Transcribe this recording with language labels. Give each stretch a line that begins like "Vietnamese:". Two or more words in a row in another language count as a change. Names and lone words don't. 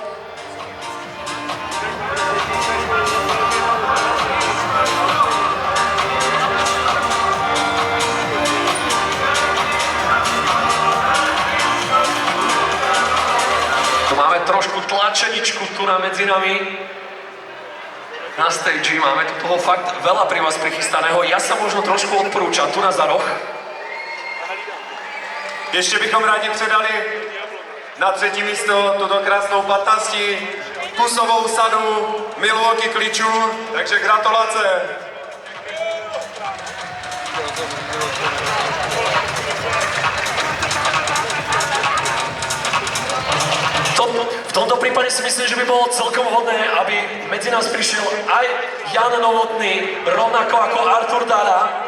Slovak: Tu máme trošku tlačeničku tu medzi nami. Na stage máme tu toho fakt veľa pri vás prichystaného. Ja sa možno trošku odporúčam tu za roh.
Czech: Ještě bychom rádi předali na 3. místo tuto krásnou 15 kusovou sadu Milwaukee klíčů, takže gratulace.
Slovak: V tomto prípade si myslím, že by bolo celkom vhodné, aby medzi nás prišiel aj Jan Novotný, rovnako ako Artur Dada.